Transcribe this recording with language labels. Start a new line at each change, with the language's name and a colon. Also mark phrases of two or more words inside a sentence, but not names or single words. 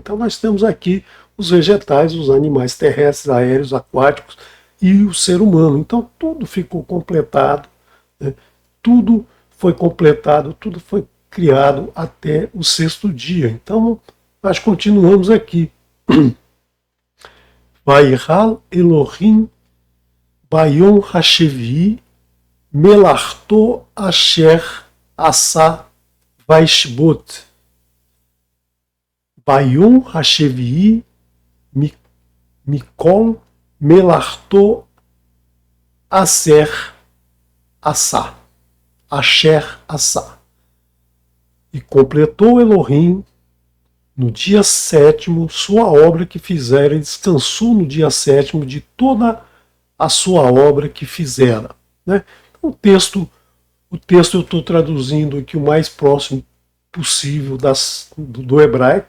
Portuguese: Então nós temos aqui os vegetais, os animais terrestres, aéreos, aquáticos e o ser humano. Então tudo ficou completado, né? Tudo foi completado, tudo foi criado até o sexto dia. Então nós continuamos aqui.
Hebrew: ויכל אלהים ביום השביעי מלאכתו אשר עשה וישבת. ביום השביעי מכל מלאכתו אשר עשה. אשר עשה.
Portuguese: E completou Elohim no dia sétimo sua obra que fizera, e descansou no dia sétimo de toda a sua obra que fizera. Né? O texto eu estou traduzindo aqui o mais próximo possível do hebraico.